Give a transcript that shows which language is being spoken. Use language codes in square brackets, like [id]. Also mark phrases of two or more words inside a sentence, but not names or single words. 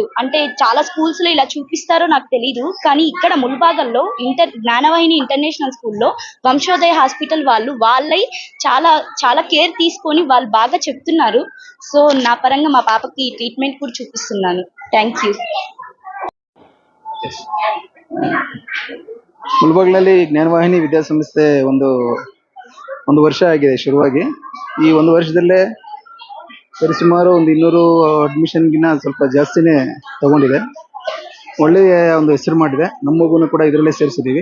[te] అంటే చాలా స్కూల్స్లో ఇలా చూపిస్తారో నాకు తెలీదు, కానీ ఇక్కడ ముల్బాగల్లో జ్ఞానవాహిని ఇంటర్నేషనల్ స్కూల్లో వంశోదయ హాస్పిటల్ వాళ్ళై చాలా చాలా కేర్ తీసుకొని వాళ్ళు బాగా చెప్తున్నారు. సో నా పరంగా మా పాపకి ట్రీట్మెంట్ కూడా చూపిస్తున్నాను. [en] thank you. [kn] ಮುಳಬಾಗಿಲಲ್ಲಿ ಜ್ಞಾನವಾಹಿನಿ ವಿದ್ಯಾಸಂಸ್ಥೆ ಒಂದು ವರ್ಷ ಆಗಿದೆ ಶುರುವಾಗಿ. ಈ ಒಂದು ವರ್ಷದಲ್ಲೇ ಸರಿಸುಮಾರು 200 ಅಡ್ಮಿಷನ್ಗಿನ್ನ ಸ್ವಲ್ಪ ಜಾಸ್ತಿನೇ ತಗೊಂಡಿದೆ. ಒಳ್ಳೆಯ ಒಂದು ಹೆಸರು ಮಾಡಿದೆ. ನಮ್ಮ ಮಗುನು ಕೂಡ ಇದರಲ್ಲೇ ಸೇರಿಸಿದ್ದೀವಿ.